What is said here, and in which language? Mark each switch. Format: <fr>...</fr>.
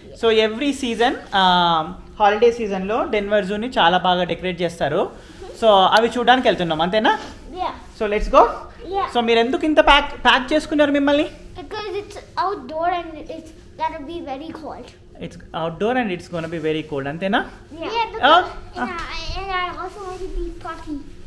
<te>So every season holiday సీజన్లో Denver జూని చాలా బాగా డెకరేట్ చేస్తారు. సో అవి చూడడానికి వెళ్తున్నాం, అంతేనా?</te> <en>Yeah. So let's go. Yeah.</en> <te>So మీరు ఎందుకు ఇంత ప్యాక్ చేసుకున్నారు మిమ్మల్ని?</te> <en>Because it's outdoor and it's gonna be very cold. It's outdoor and it's gonna be very cold, అంతేనా? Yeah. Because and I also want to be puffy.</en>